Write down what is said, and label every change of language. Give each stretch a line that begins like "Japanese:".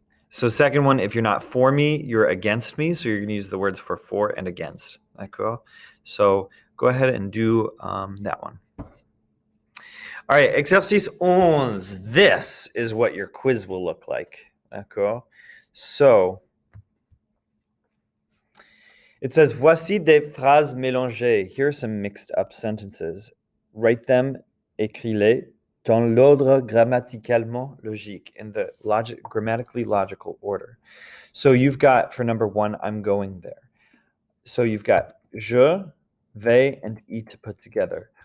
English: So second one, if you're not for me, you're against me. So you're going to use the words for and against.
French: D'accord?
English: So go ahead and do that one. All right, exercice 11. This is what your quiz will look like.
French: D'accord?
English: So it says,
French: voici des phrases mélangées.
English: Here are some mixed up sentences. Write them,
French: écris-les, dans l'ordre grammaticalement logique,
English: in the grammatically logical order. So you've got, for number 1, I'm going there. So you've got je, vais, and I to put together.